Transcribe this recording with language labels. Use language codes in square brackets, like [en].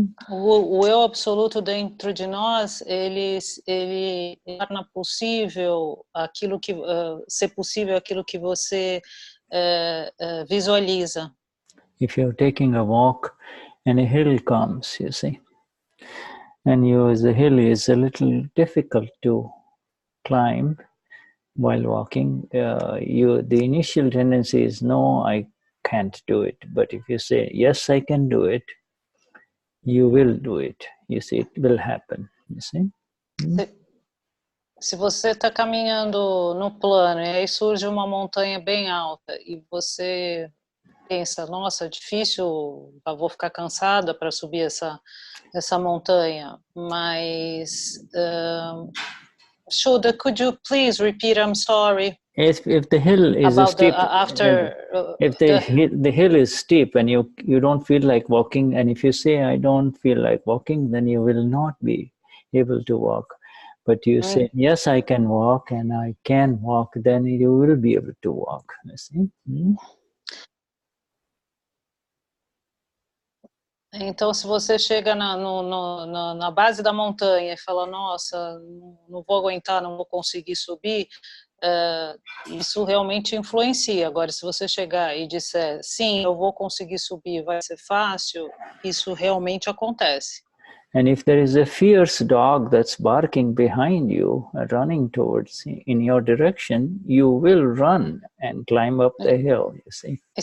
[pt] O eu absoluto dentro de nós, ele torna possível aquilo que ser possível aquilo que você visualiza. [en] If you're taking a walk and a hill comes, you see, and the hill is a little difficult to climb while walking, the initial tendency is, no, I can't do it. But if you say, yes, I can do it, you will do it. You see, it will happen. You see? [pt] Se você está caminhando no plano e aí surge uma montanha bem alta e você pensa, nossa, difícil, eu vou ficar cansada para subir essa montanha, mas Shuddha, [en] could you please repeat? I'm sorry. If the hill is steep, if the hill is steep and you don't feel like walking, and if you say I don't feel like walking, then you will not be able to walk. But you say, yes, I can walk, and I can walk, then you will be able to walk. You see? [pt] Então, se você chega na base da montanha e fala, nossa, não vou aguentar, não vou conseguir subir, isso realmente influencia. Agora, se você chegar e disser, sim, eu vou conseguir subir, vai ser fácil, isso realmente acontece. [en] And if there is a fierce dog that's barking behind you, running towards in your direction, you will run and climb up the hill, you see.